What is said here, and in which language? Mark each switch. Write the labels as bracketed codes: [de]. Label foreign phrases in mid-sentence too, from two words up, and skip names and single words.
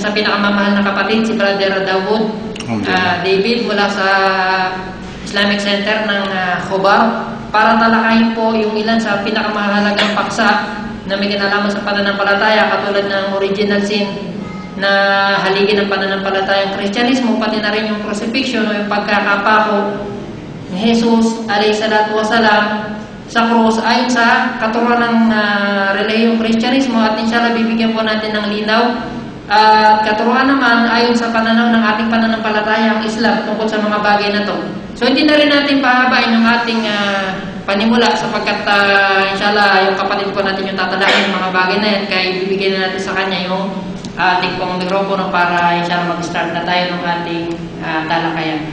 [tl] sa pinakamamahal na kapatid, si Brother David mula sa Islamic Center ng Khobar, para talakayin po yung ilan sa pinakamahalagang paksa na may kinalaman sa pananampalataya, katulad ng [en] original sin [tl] na haligi ng pananampalatayang Kristyanismo, pati na rin yung crucifixion o yung pagkakapako ni Jesus [ar] عليه الصلاة والسلام [tl] sa krus ayon sa katuruan ng relihiyong Kristyanismo. At inshallah bibigyan po natin ng linaw at katuruan naman ayon sa pananaw ng ating pananampalatayang Islam tungkol sa mga bagay na to. So hindi na rin natin pahabain yung ating panimula, sapagkat inshallah yung kapatid po natin yung tatalakayin ng mga bagay na yan, kaya ibibigyan na natin sa kanya yung ating pong mikropono para inshallah mag-start na tayo ng ating talakayan.